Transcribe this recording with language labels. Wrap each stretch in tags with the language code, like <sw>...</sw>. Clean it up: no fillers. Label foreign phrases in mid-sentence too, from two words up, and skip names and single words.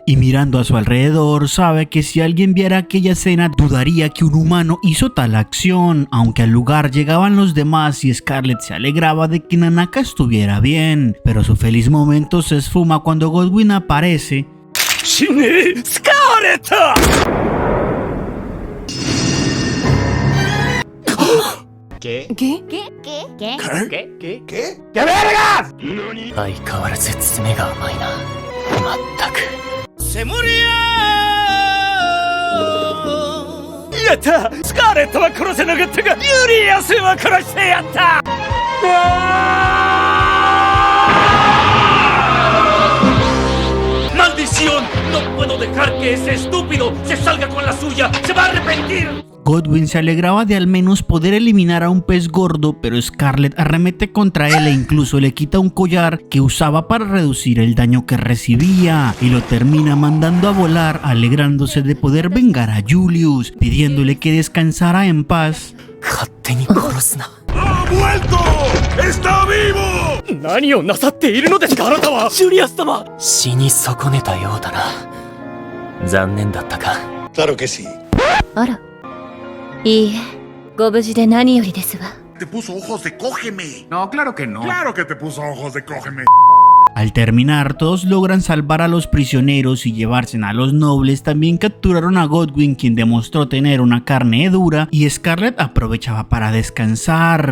<es>Y mirando a su alrededor, sabe que si alguien viera aquella escena, dudaría que un humano hizo tal acción, aunque al lugar llegaban los demás y Scarlett se alegraba de que Nanaka estuviera bien. Pero su feliz momento se esfuma cuando Godwin aparece.</es> <ja>¡Shine! ¡Scarlett!</ja> <es>¿Qué? ¿Qué? ¿Qué? ¿Qué vergas?</es> <ja>相変わらず爪が甘いな。まったく。</ja> <es>¡Se murió! ¡Ya está!</es> <ja>¡Scarlett は殺せなかったが、ユリアスは殺してやった!</ja> <es>¡Maldición! ¡No puedo dejar que ese estúpido se salga con la suya! ¡Se va a arrepentir! Godwin se alegraba de al menos poder eliminar a un pez gordo, pero Scarlett arremete contra él e incluso le quita un collar que usaba para reducir el daño que recibía y lo termina mandando a volar, alegrándose de poder vengar a Julius, pidiéndole que descansara en paz. ¡Ha vuelto! ¡Está vivo!</es> <ja>何をなさっているのですか、あなたは！ジュリアス様！死に損ねたようだな。残念だったか。</ja> <es>Claro que sí.</es> <ja>あら。いいえ、ご無事で何よりですわ。</ja> <es>Te puso ojos de cógeme. No, claro que no. Claro que te puso ojos de cógeme. Al terminar, todos logran salvar a los prisioneros y llevarse a los nobles. También capturaron a Godwin, quien demostró tener una carne dura, y Scarlett aprovechaba para descansar.</es>